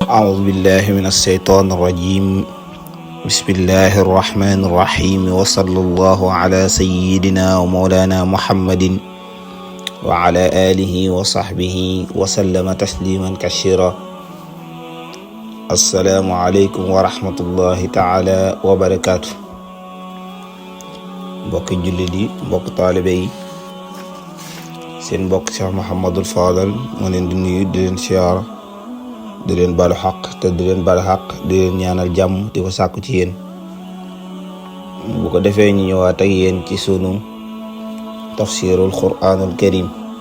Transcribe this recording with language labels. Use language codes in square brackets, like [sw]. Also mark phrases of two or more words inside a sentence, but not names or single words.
[ar] أعوذ بالله من الشيطان الرجيم بسم الله الرحمن الرحيم وصلى الله على سيدنا ومولانا محمد وعلى آله وصحبه وسلم تسليما كثيرا. السلام عليكم ورحمة الله تعالى وبركاته. [wo] mbokki jullit yi mbokk taalibe yi seen mbokk Cheikh Mouhamadul Fadal moo leen di nuyu di leen siyaara di leen balu xaq te di leen balu xaq di leen ñaanal jàmm di ko sàkku ci yéen. bu ko defee ñu ñëwaat ak yéen ci sunu [ar] تفسير القرآن الكريم.